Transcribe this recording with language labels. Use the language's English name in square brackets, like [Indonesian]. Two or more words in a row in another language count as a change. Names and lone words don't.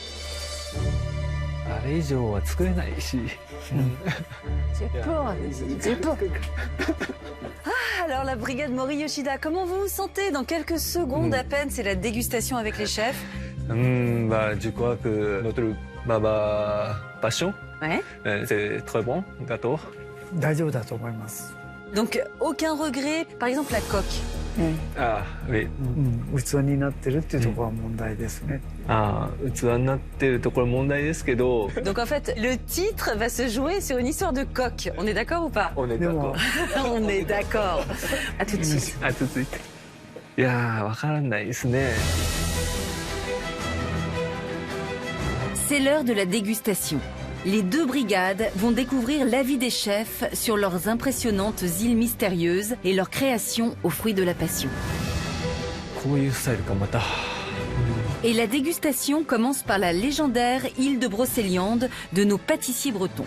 [French] J'ai peur. Ah, alors la brigade Mori Yoshida, comment vous vous sentez? Dans quelques secondes à peine, c'est la dégustation avec les chefs. Je crois que notre passion, c'est très bon, gâteau. [Japanese] 大丈夫だと思います。 [French] Donc aucun regret, par exemple la coque. Ah, oui. [Japanese] 器になってるっていうところは問題ですね。器になってるところ問題ですけど。 [French] Donc en fait, le titre va se jouer sur une histoire de coque. On est d'accord ou pas? On est d'accord. On est d'accord. À tout de suite. À tout de suite. [Japanese] いやー、わからないですね。 [French] C'est l'heure de la dégustation. Les deux brigades vont découvrir l'avis des chefs sur leurs impressionnantes îles mystérieuses et leur création aux fruits de la passion. Et la dégustation commence par la légendaire île de Brocéliande de nos pâtissiers bretons.